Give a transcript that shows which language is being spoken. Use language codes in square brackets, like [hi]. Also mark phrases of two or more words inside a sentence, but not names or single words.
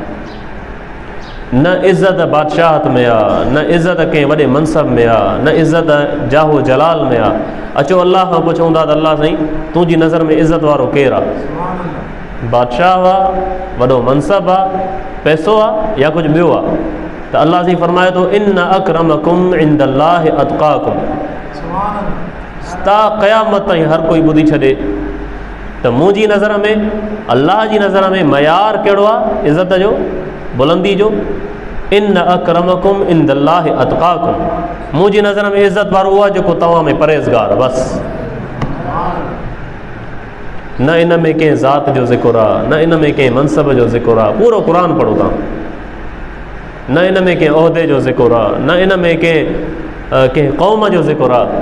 [sd] न इज़त बादशाहत में आहे, न इज़त कंहिं वॾे मनसब में आहे, न इज़त जाहो जलाल में आहे। अचो अल्लाह खां पुछूं था त अल्लाह साईं तुंहिंजी नज़र में इज़त वारो केरु आहे? बादशाह आहे, वॾो मनसब आहे, पैसो आहे, या कुझु ॿियो आहे? त अल्लाह साईं फरमाए थो [ar] إن أكرمكم عند الله أتقاكم. [sd] ता क़यामत ताईं हर कोई ॿुधी छॾे त मुंहिंजी नज़र में, अल्लाह जी नज़र में मयार कहिड़ो आहे इज़त जो, बुलंदी जो? [ar] إن أكرمكم عند الله أتقاكم, [sd] मुंहिंजी नज़र में इज़त वारो उहो आहे जेको तव्हां में परहेज़गार। बसि न इन में कंहिं ज़ात जो ज़िक्र आहे, न इन में कंहिं मनसब जो ज़िक्र आहे। पूरो क़ुर पढ़ो तव्हां, न इन में कंहिं उहिदे जो ज़िक्र आहे, न इन में कंहिं क़ौम जो ज़िक्र आहे।